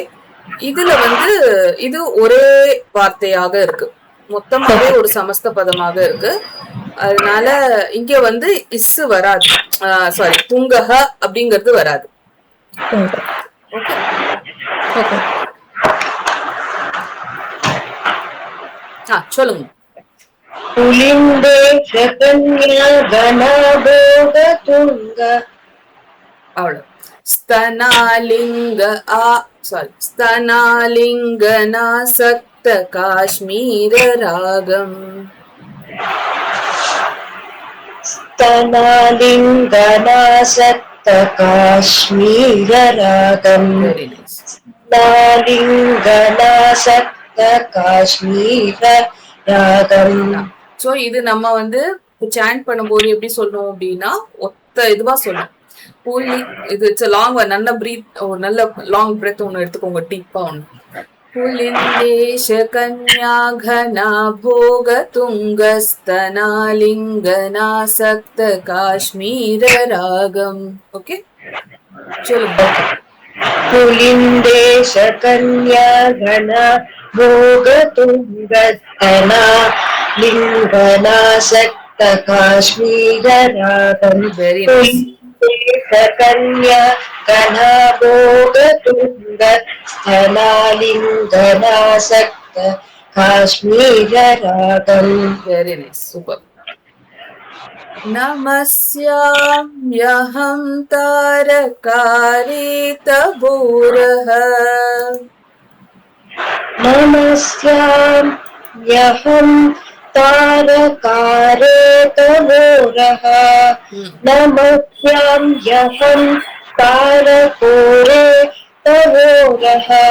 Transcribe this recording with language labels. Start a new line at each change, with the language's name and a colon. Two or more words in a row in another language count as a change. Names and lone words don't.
Tamil: இதுல வந்து இது ஒரே வார்த்தையாக இருக்கு, மொத்தமாவே ஒரு சமஸ்த பதமாக இருக்கு. அதனால இங்க வந்து இஸ் வராது, சாரி துங்கஹ அப்படிங்கிறது வராது. சொல்லுங்க.
Sanskrit: पुलिन्देश कन्या गणाभोग तुंग
Tamil: அவ்வளவு.
Sanskrit: स्तनालिङ्ग स्तनालिङ्गनासक्त काश्मीर रागम्. स्तनालिङ्गनासक्त काश्मीर रागम्
English: very nice. स्तनालिङ्गनासक्त काश्मीर रागम्
Tamil: சோ இது நம்ம வந்து சாண்ட் பண்ணும்போது எப்படி சொல்லணும் அப்படின்னா ஒத்த இதுவா சொல்லணும். புலி இது
English: it's long,
Tamil: நல்ல பிரீத், ஒரு நல்ல
English: long breath
Tamil: ஒன்று எடுத்துக்கோங்க, டீப்பா ஒன்று.
Sanskrit: पुलिन्देश कन्या गणा भोग तुङ्गस्तनालिङ्गनासक्त काश्मीर रागम्.
Tamil: ஓகே, சொல்லுங்க.
Sanskrit: पुलिन्देश कन्या गणा भोग तुंगस्तना लिङ्गनासक्त काश्मीर रागम्
English: very nice.
Sanskrit: पुलिन्देश कन्या गणा भोग तुंगस्तना लिङ्गनासक्त काश्मीर रागम्
English: very nice, super.
Sanskrit: नमस्याम्यहं तारकारेतपूरः. नमस्याम्यहं तारकारेतमोरः नमस्याम्यहं तारकोरेतमोरः